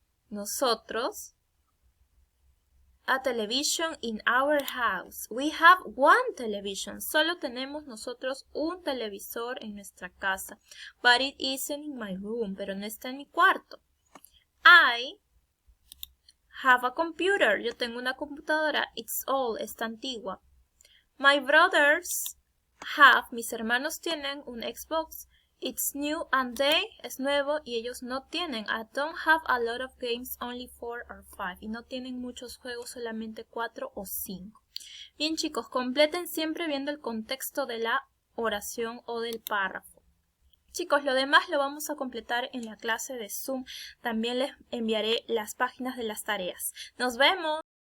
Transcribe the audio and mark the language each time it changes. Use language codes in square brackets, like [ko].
[en] Nosotros, a television in our house. We have one television. [es] Solo tenemos nosotros un televisor en nuestra casa. [en] But it isn't in my room. [es] Pero no está en mi cuarto. [en] I have a computer. [es] Yo tengo una computadora. [en] It's old. [es] Está antigua. [en] My brothers have. [es] Mis hermanos tienen un Xbox. [en] It's new and [es] es nuevo y ellos no tienen. [en] I don't have a lot of games, only 4 or 5. [es] Y no tienen muchos juegos, solamente 4 o 5. Bien, chicos, completen siempre viendo el contexto de la oración o del párrafo. Chicos, lo demás lo vamos a completar en la clase de Zoom. También les enviaré las páginas de las tareas. ¡Nos vemos!